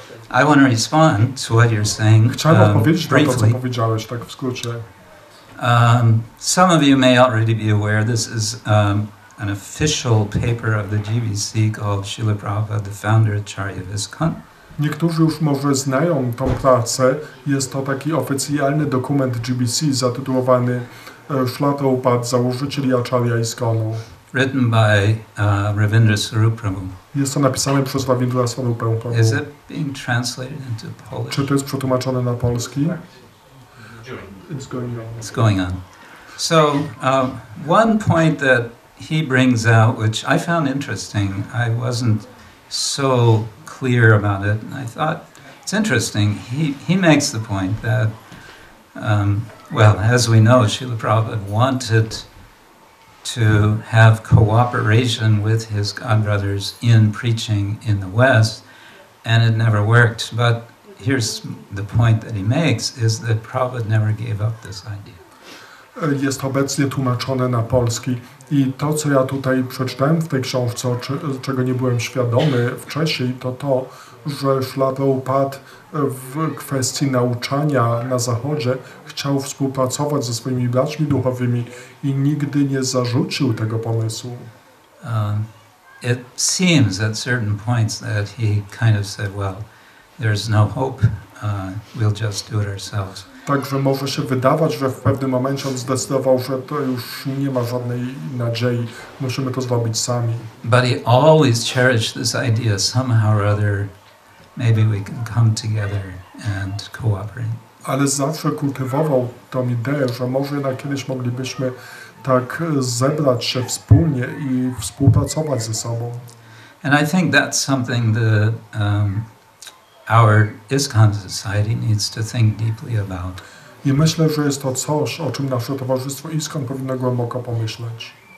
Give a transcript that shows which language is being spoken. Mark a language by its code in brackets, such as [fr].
[en] I want to respond to what you're saying [pl] Chciałem odpowiedzieć na to, co [en] briefly. [pl] powiedziałeś, tak w skrócie. [en] Some of you may already be aware this is an official paper of the GBC called Srila Prabhupada, the founder Acharya of ISKCON. [pl] Niektórzy już może znają tą pracę. Jest to taki oficjalny dokument GBC zatytułowany Śla Prabhupada, założyciel Acharya ISKCONu. [en] Written by Ravindra Swarup Prabhu. [pl] Jest to napisane przez Ravindra Swarup Prabhu. [en] Is it being translated into Polish? [pl] Czy to jest przetłumaczone na polski? [en] It's going on. It's going on. So one point that he brings out, which I found interesting, I wasn't so clear about it, and I thought it's interesting. He makes the point that, well, as we know, Srila Prabhupada wanted to have cooperation with his godbrothers in preaching in the West, and it never worked. But here's the point that he makes, is that Prabhupada never gave up this idea. [pl] Jest obecnie tłumaczone na polski i to, co ja tutaj przeczytałem w tej książce, czego nie byłem świadomy wcześniej, to, że Śla Prabhupada w kwestii nauczania na Zachodzie chciał współpracować ze swoimi braćmi duchowymi i nigdy nie zarzucił tego pomysłu. [en] It seems at certain points that he kind of said, well, there's no hope, we'll just do it ourselves. [pl] Także może się wydawać, że w pewnym momencie on zdecydował, że to już nie ma żadnej nadziei, musimy to zrobić sami. [en] But he always cherished this idea, somehow or other, maybe we can come together and cooperate. [pl] Ale zawsze kultywował tą ideę, że może jednak kiedyś moglibyśmy tak zebrać się wspólnie i współpracować ze sobą. [en] And I think that's something that our ISKCON society needs to think deeply about. [pl] I myślę, że jest to coś, o czym nasze towarzystwo ISKCON powinno głęboko pomyśleć.